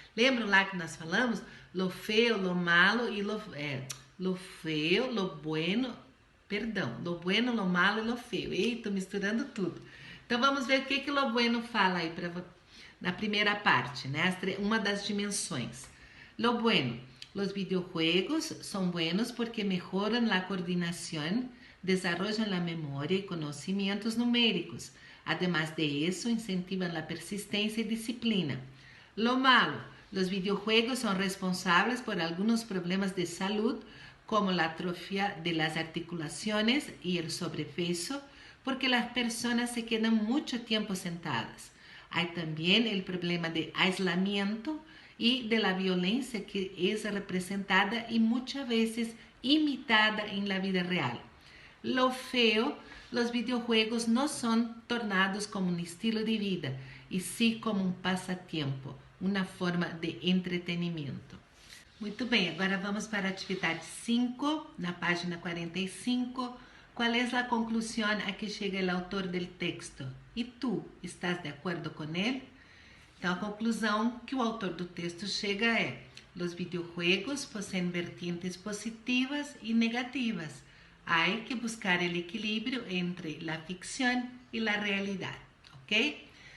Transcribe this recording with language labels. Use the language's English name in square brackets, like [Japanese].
[Portuguese] Lembram lá que nós falamos? [Spanish] Lo feo, lo malo e lo feo, lo bueno, lo bueno, lo malo e lo feo. [Portuguese] Eita, misturando tudo. Então vamos ver o que lo bueno fala aí na primeira parte, né? Uma das dimensões. Lo bueno. [Spanish] Los videojuegos son buenos porque mejoran la coordinación, desarrollan la memoria y conocimientos numéricos. Además de eso, incentivan la persistencia y disciplina. Lo malo, los videojuegos son responsables por algunos problemas de salud, como la atrofia de las articulaciones y el sobrepeso, porque las personas se quedan mucho tiempo sentadas. Hay también el problema de aislamiento y de la violencia que es representada y muchas veces imitada en la vida real. Lo feo, los videojuegos no son tornados como un estilo de vida, y sí como [Portuguese] um passatempo, uma forma de entretenimento. Muito bem, agora vamos para a atividade 5, na página 45, [Spanish] ¿Cuál es la conclusión a que llega el autor del texto? [Portuguese] E tu, estás de acordo com ele? Então, a conclusão que o autor do texto chega é: os videojuegos possuem vertientes positivas e negativas. Há que buscar o equilíbrio entre a ficção e a realidade, ok?